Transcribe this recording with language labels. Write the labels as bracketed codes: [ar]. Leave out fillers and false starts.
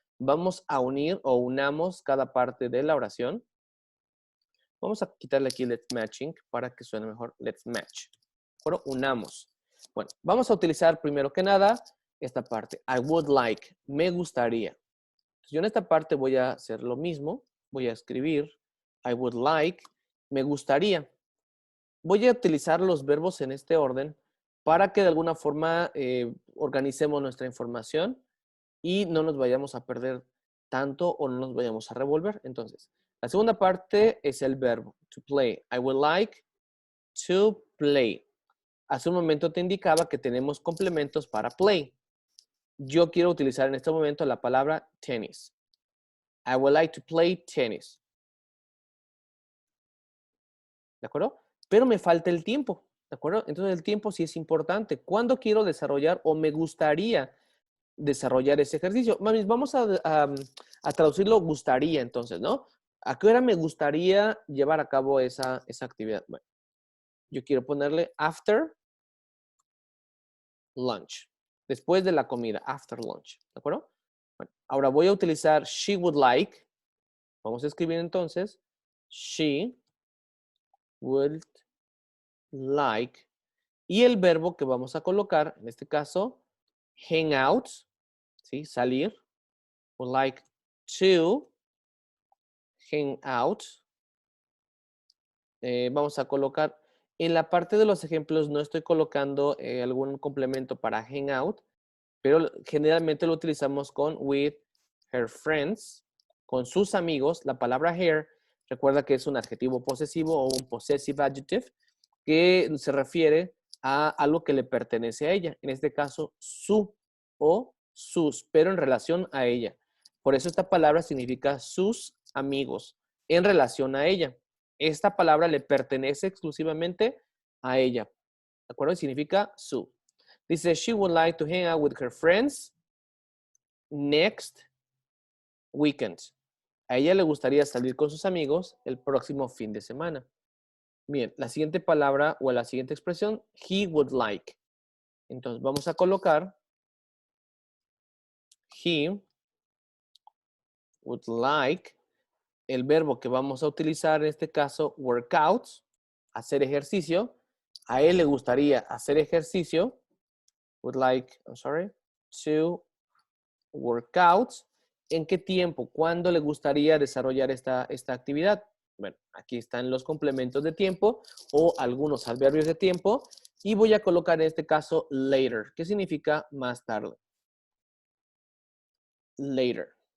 [es] Vamos a unir o unamos cada parte de la oración. Vamos a quitarle aquí let's matching para que suene mejor. [en] Let's match. [es] Bueno, unamos. Bueno, vamos a utilizar primero que nada esta parte. [en] I would like. [es] Me gustaría. Entonces, yo en esta parte voy a hacer lo mismo. Voy a escribir [en] I would like. [es] Me gustaría. Voy a utilizar los verbos en este orden para que de alguna forma organicemos nuestra información y no nos vayamos a perder tanto o no nos vayamos a revolver. Entonces, La segunda parte es el verbo, to play. [en] I would like to play. [es] Hace un momento te indicaba que tenemos complementos para play. Yo quiero utilizar en este momento la palabra tenis. [en] I would like to play tennis. [es] ¿De acuerdo? Pero me falta el tiempo. ¿De acuerdo? Entonces el tiempo sí es importante. ¿Cuándo quiero desarrollar o me gustaría desarrollar ese ejercicio? Mami, vamos a traducirlo gustaría entonces, ¿no? ¿A qué hora me gustaría llevar a cabo esa actividad? Bueno, yo quiero ponerle after lunch. Después de la comida, after lunch. ¿De acuerdo? Bueno, ahora voy a utilizar she would like. Vamos a escribir entonces [en] she would like. [es] Y el verbo que vamos a colocar, en este caso, hang out, ¿sí? Salir. [en] Would like to hang out. [es] Vamos a colocar, en la parte de los ejemplos no estoy colocando algún complemento para hang out, pero generalmente lo utilizamos con [en] with her friends, [es] con sus amigos. La palabra her, recuerda que es un adjetivo posesivo o un possessive adjective que se refiere a algo que le pertenece a ella. En este caso, su o sus, pero en relación a ella. Por eso esta palabra significa sus amigos en relación a ella. Esta palabra le pertenece exclusivamente a ella. ¿De acuerdo? Significa su. [en] Dice, she would like to hang out with her friends next weekend. [es] A ella le gustaría salir con sus amigos el próximo fin de semana. Bien, la siguiente palabra o la siguiente expresión, [en] he would like. [es] Entonces vamos a colocar [en] he would like. [es] El verbo que vamos a utilizar en este caso, workouts, hacer ejercicio. A él le gustaría hacer ejercicio. [en] Would like, I'm sorry, to workouts. [es] ¿En qué tiempo? ¿Cuándo le gustaría desarrollar esta actividad? Bueno, aquí están los complementos de tiempo o algunos adverbios de tiempo. Y voy a colocar en este caso later, que significa más tarde. [en] Later.